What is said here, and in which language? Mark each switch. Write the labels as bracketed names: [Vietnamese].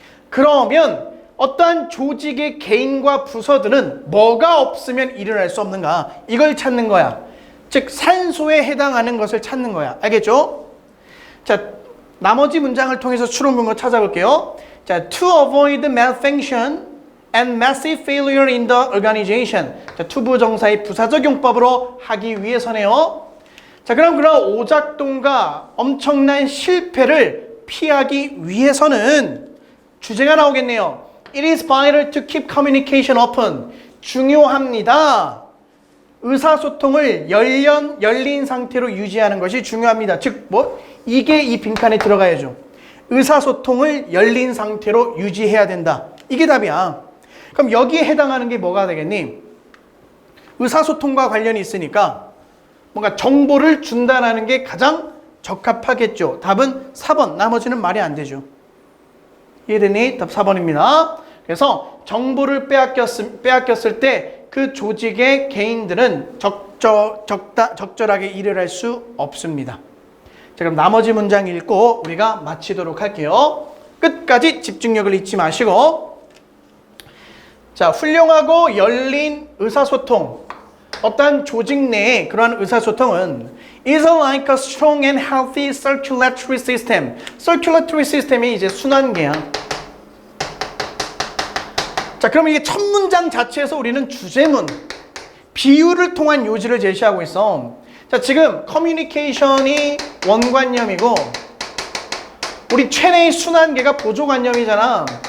[Korean] 그러면 어떠한 조직의 개인과 부서들은 뭐가 없으면 일을 할 수 없는가? 이걸 찾는 거야. 즉 산소에 해당하는 것을 찾는 거야. 알겠죠? 자, 나머지 문장을 통해서 추론근거 찾아볼게요. 자, [English] to avoid malfunction and massive failure in the organization. [Korean] 자, 투부정사의 부사적용법으로 하기 위해서네요. 자, 그럼 그런 오작동과 엄청난 실패를 피하기 위해서는 주제가 나오겠네요. [English] It is vital to keep communication open. [Korean] 중요합니다. 의사소통을 열린 상태로 유지하는 것이 중요합니다. 즉, 이게 이 빈칸에 들어가야죠. 의사소통을 열린 상태로 유지해야 된다. 이게 답이야. 그럼 여기에 해당하는 게 뭐가 되겠니? 의사소통과 관련이 있으니까 뭔가 정보를 준다라는 게 가장 적합하겠죠. 답은 4번. 나머지는 말이 안 되죠. 이해되니? 답 4번입니다. 그래서 정보를 빼앗겼을 때 그 조직의 개인들은 적절하게 일을 할 수 없습니다. 자, 그럼 나머지 문장 읽고 우리가 마치도록 할게요. 끝까지 집중력을 잊지 마시고. 자, 훌륭하고 열린 의사소통. 어떤 조직 내의 그러한 의사소통은 [English] is like a strong and healthy circulatory system. [Korean] circulatory system이 이제 순환계야. 자, 그럼 이게 첫 문장 자체에서 우리는 주제문, 비유를 통한 요지를 제시하고 있어. 자, 지금 커뮤니케이션이 원관념이고 우리 체내의 순환계가 보조관념이잖아.